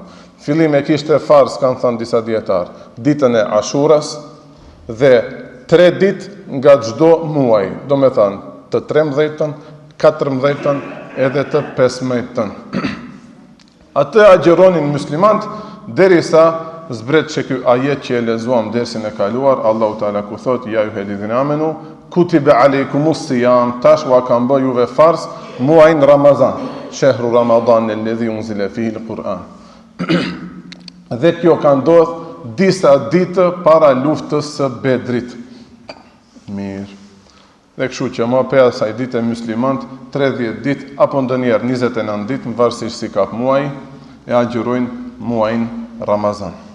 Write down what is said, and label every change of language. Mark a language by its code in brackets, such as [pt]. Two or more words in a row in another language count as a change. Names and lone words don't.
[sq] Fillim e kishte farz, kanë thënë disa dietar, ditën e Ashuras dhe 3 ditë nga çdo muaj, do me thënë të 13-ën, 14-ën edhe të 15-ën. Atë agjëronin muslimant derisa zbret që ky ajet që e lexuam dersin e kaluar, Allahu Teala ku thot [ar] يا أيها الذين آمنوا كتب عليكم الصيام, [sq] tash wa kanë bë juve farz muajin Ramazan, [ar] شهر رمضان الذي أنزل فيه القرآن. [sq] Dhe kjo ka ndodhur disa ditë para luftës së Bedrit. Mirë. Dhe kështu që më pas asaj dite muslimant 30 ditë apo ndonjëherë 29 ditë, varësisht si kap muaji, e agjërojnë muajin Ramazan.